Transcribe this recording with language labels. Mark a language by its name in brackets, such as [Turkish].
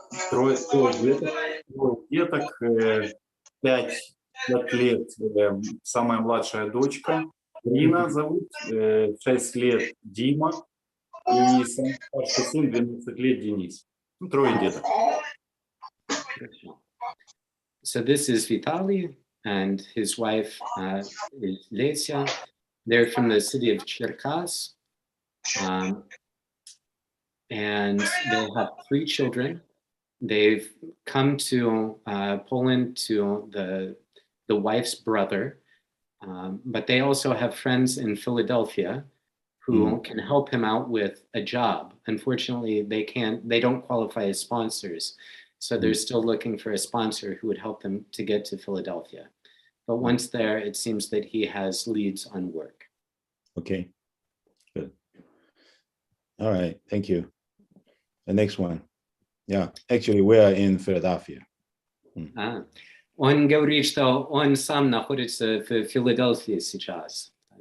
[Russian] 3 деток, 5 лет, самая младшая дочка, Рина зовут, 6 лет Дима, и самый старший сын 12 лет Денис. 3 деток. [English] So this is Vitaly, and his wife is Lesia. They're from the city of Cherkas. And they have 3 children. They've come to Poland to the wife's brother, but they also have friends in Philadelphia who can help him out with a job. Unfortunately, they don't qualify as sponsors, so they're still looking for a sponsor who would help them to get to Philadelphia. But once there, it seems that he has leads on work. Okay, good. All right, thank you. The next one. Yeah, actually, we are in Philadelphia. [Russian] Он говорит, что он сам находится в Филадельфии сейчас.